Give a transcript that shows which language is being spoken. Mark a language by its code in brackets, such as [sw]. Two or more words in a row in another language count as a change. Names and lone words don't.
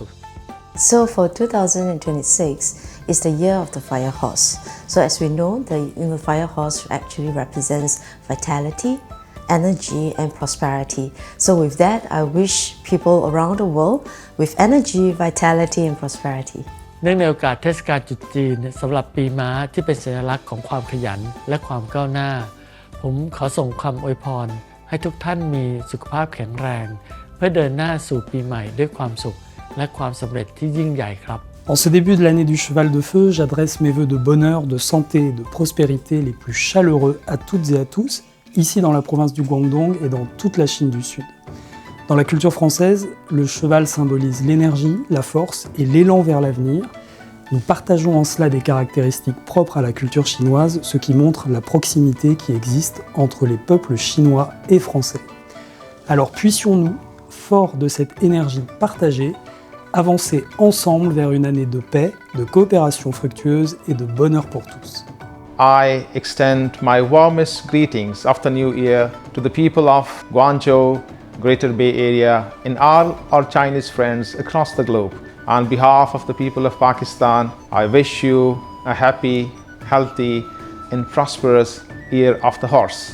[en] So for 2026 is the year of the fire horse. So as we know, the fire horse actually represents vitality, energy and prosperity. So with that, I wish people around the world with energy, vitality and prosperity. [th] เนื่องในโอกาสเทศกาลตรุษจีนสำหรับปีม้าที่เป็นสัญลักษณ์ของความขยันและความก้าวหน้าผมขอส่งคำอวยพรให้ทุกท่านมีสุขภาพแข็งแรงเพื่อเดินหน้าสู่ปีใหม่ด้วยความสุขและความสำเร็จที่ยิ่งใหญ่ครับ [fr] En ce début de l'année du cheval de feu, j'adresse mes vœux de bonheur, de santé et de prospérité les plus chaleureux à toutes et à tous, ici dans la province du Guangdong et dans toute la Chine du Sud. Dans la culture française, le cheval symbolise l'énergie, la force et l'élan vers l'avenir. Nous partageons en cela des caractéristiques propres à la culture chinoise, ce qui montre la proximité qui existe entre les peuples chinois et français. Alors puissions-nous, forts de cette énergie partagée, avancer ensemble vers une année de paix, de coopération fructueuse et de bonheur pour tous. [en] I extend my warmest greetings of the new year to the people of Guangzhou, Greater Bay Area, and all our Chinese friends across the globe. On behalf of the people of Pakistan, I wish you a happy, healthy, and prosperous Year of the Horse.